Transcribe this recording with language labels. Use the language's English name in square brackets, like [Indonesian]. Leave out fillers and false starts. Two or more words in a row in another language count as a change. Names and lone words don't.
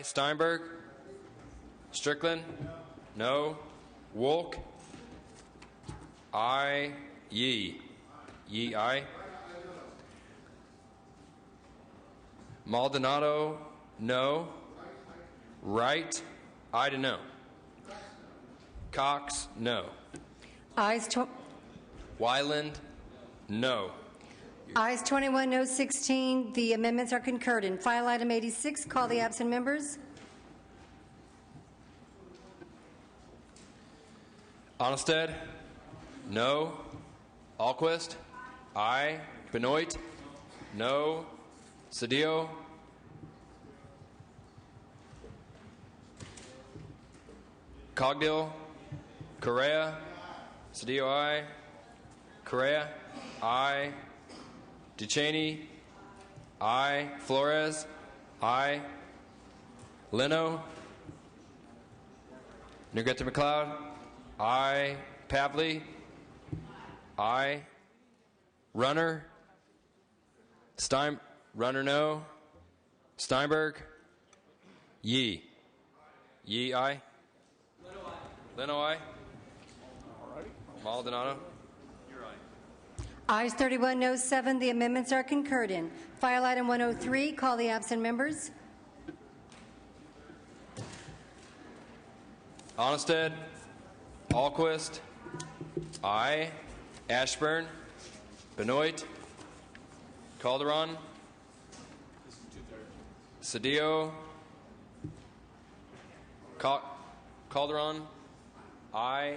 [English] Steinberg, Strickland, no. Wolk, aye. Yee, aye. Maldonado, no. Wright, aye to no. Cox, no. Wyland, no. Ayes 21, no 16. The amendments are concurred in. File item 86. Call the absent members. Onnested, no. Alquist, aye. Benoit, no. Cedillo, Cogdill, Correa, Cedillo, aye. Correa, aye. DeCheney, aye. Flores, aye. Leno, Negrete McLeod, aye. Pavley, aye. Runner, Runner, no. Steinberg, Yee. Yee, aye. Leno, aye. Maldonado. Ayes 31, noes 7. The amendments are concurred in. File item 103, call the absent members. Onnested, Alquist, aye. Ashburn, Benoit, Calderon, Cedillo, Calderon, aye.